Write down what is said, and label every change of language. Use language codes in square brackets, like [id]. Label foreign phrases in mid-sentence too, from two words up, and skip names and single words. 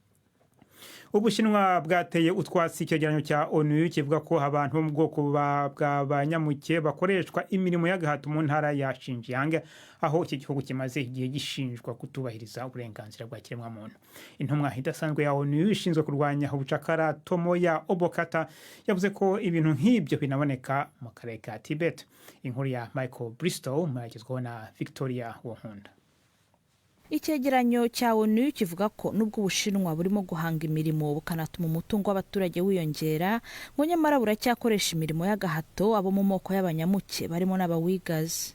[rw] Ubushinwa bwateye utwatsi icyegeranyo cya ONU kivuga ko abantu bo mu bwoko bw'abanyamuke bakoreshwa imirimo y'agahato mu ntara ya Xinjiang, aho iki gihugu kimaze igihe gishinjwa kutubahiriza uburenganzira bwa kiremwamuntu. Intumwa idasanzwe ya ONU ishinzwe kurwanya ubucakara Tomoya Obokata yavuze ko ibintu nk'ibyo binaboneka mu karere ka Tibet. Inkuru ya Michael Bristow mwagezweho na Victoria Wonkunda. Icyegeranyo cya ONU kivuga ko nubwo Ubushinwa burimo guhanga imirimo bukanatuma umutungo w'abaturage wiyongera, ngo nyamara buracyakoresha imirimo y'agahato abo mu moko y'abanyamuke barimo n'abawigazi.